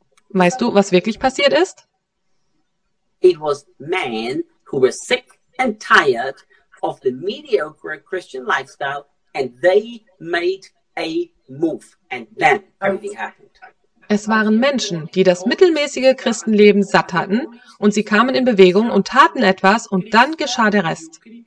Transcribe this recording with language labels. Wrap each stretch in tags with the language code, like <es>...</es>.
<de>Weißt du, was wirklich passiert ist?</de> <en>It was men who were sick and tired of the mediocre Christian lifestyle, and they made a move, and then everything happened.</en> <de>Es waren Menschen, die das mittelmäßige Christenleben satt hatten, und sie kamen in Bewegung und taten etwas, und dann geschah der Rest.</de>